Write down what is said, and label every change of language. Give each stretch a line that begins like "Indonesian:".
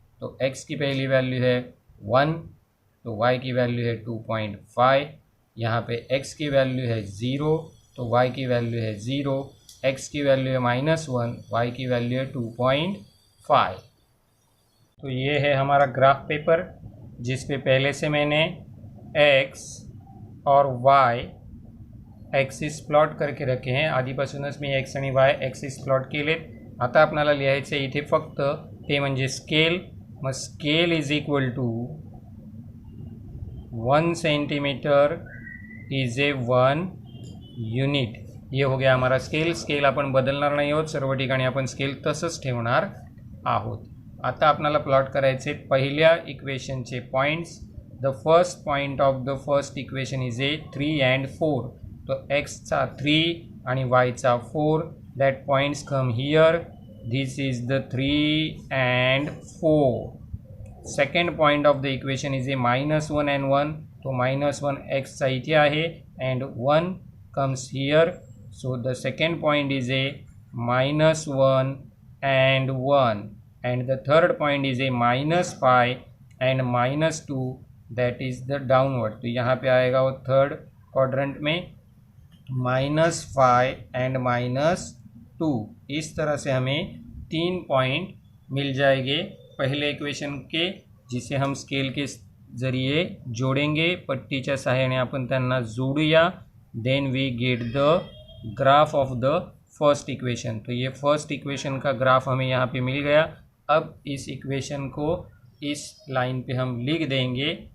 Hindi: तो x की पहली वैल्यू है 1, तो y की वैल्यू है 2.5, यहाँ पे x की वैल्यू है 0, तो y की वैल्यू है 0, x की वैल्यू है -1, y की वैल्यू है 2.5। तो ये है हमारा ग्राफ पेपर जिस पे पहले से मैंने x और y ॲक्सिस प्लॉट करके रखे हैं।
Marathi: आधीपासूनच मी x आणि y ॲक्सिस प्लॉट केलेत। आता आपल्याला लिहायचं आहे इथे फक्त ते म्हणजे स्केल।
English: मग scale is equal to 1 centimetre is a 1 unit.
Hindi: ये हो गया हमारा स्केल
Marathi: आपण बदलणार नाही आहोत, सर्व ठिकाणी आपण स्केल तसंच ठेवणार आहोत। आता आपल्याला प्लॉट करायचे पहिल्या इक्वेशनचे points
English: The first point of the first equation is a 3 and 4.
Marathi: तो एक्सचा 3 आणि वायचा 4.
English: That points come here. This is the 3 and 4. Second point of the equation is a -1 and 1.
Marathi: तो -1 एक्सचा इथे आहे
English: And 1 comes here. So the second point is a -1 and 1. And the third point is a -5 and -2. That is the downward.
Hindi: तो यहाँ पे आएगा वो third quadrant में -5 and -2. इस तरह से हमें 3 पॉइंट मिल जाएंगे पहले इक्वेशन के, जिसे हम स्केल के जरिए जोडेंगे.
Marathi: पट्टीच्या सहाय्याने आपण त्यांना जोडूया.
English: Then we get the graph of the first equation.
Hindi: तो ये फर्स्ट इक्वेशन का ग्राफ हमें यहाँ पे मिल गया. अब इस इक्वेशन को इस लाइन पे हम लिख देंगे.